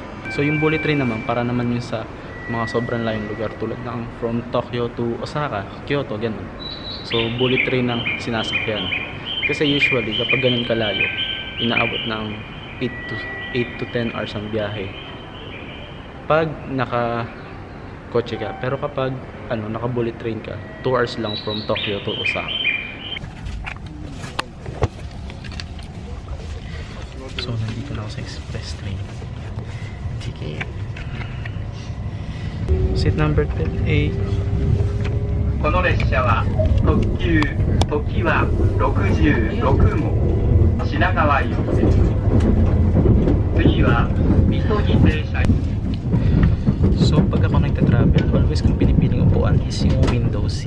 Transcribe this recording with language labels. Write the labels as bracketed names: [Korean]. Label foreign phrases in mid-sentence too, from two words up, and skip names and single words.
[Filipino] So, yung [English] bullet train [Filipino] naman, para naman yun sa mga sobrang layong lugar tulad ng [English] from Tokyo to Osaka, [Filipino] Kyoto, ganun. So, [English] bullet train [Filipino] ang sinasakyan. Kasi usually, kapag ganun kalayo, inaabot ng [English] 8 to 10 hours [Filipino] ang biyahe. Pag naka-kotse ka. Pero kapag naka- [English] bullet train [Filipino] ka, 2 hours lang [English] from Tokyo to Osaka. [Filipino] So, nandito na ako sa [English] express train. [Filipino] Sige. [English] Seat number 10A. [Japanese] この列車は特急時は66号品川行きです。次は水戸に停車。 [Filipino] So pag ako nagta-travel, always kong pinipiling upuan is yung [English] window seat.